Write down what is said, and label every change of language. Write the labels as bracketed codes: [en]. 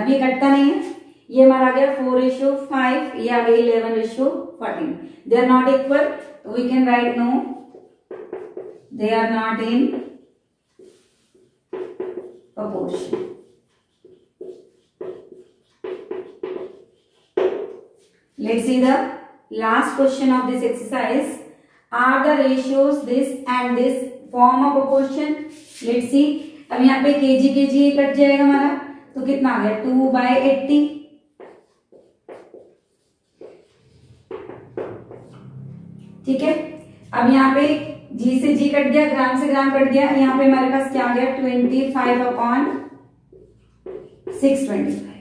[hi] अब ये कटता नहीं है, ये हमारा आ गया 4:5, ये आ गया 11:14। [en] They are not equal, तो we can write no, they are not in proportion. Let's see the last question of this exercise. Are the ratios this and this form a proportion? Let's see. [hi] अब यहाँ पे kg cut जाएगा हमारा, तो कितना आ गया 2/80। ठीक है, अब यहाँ पे जी से जी कट गया, ग्राम से ग्राम कट गया, यहाँ पे हमारे पास क्या आ गया 25/625।